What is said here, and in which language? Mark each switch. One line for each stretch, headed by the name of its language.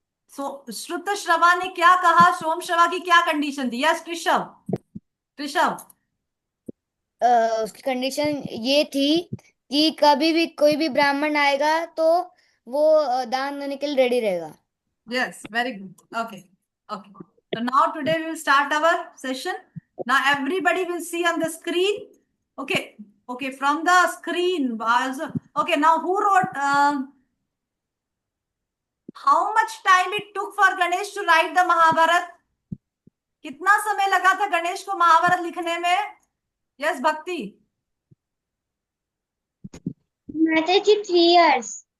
Hindi: श्रुत श्रवा ने क्या कहा? सोम श्रवा की क्या कंडीशन थी?
English: Yes Krishav. Krishav.
Hindi: उसकी कंडीशन ये थी कि कभी भी कोई भी ब्राह्मण आएगा तो वो दान देने के लिए रेडी रहेगा।
English: Yes, very good. Okay, okay. So now today we will start our session. Now everybody will see on the screen. Okay, okay. From the screen, also. Okay, now who wrote? How much time it took for Ganesh to write the Mahabharat?
Hindi: कितना समय लगा था गणेश को महाभारत लिखने में?
English: Yes, Bhakti. माता ji 3 years.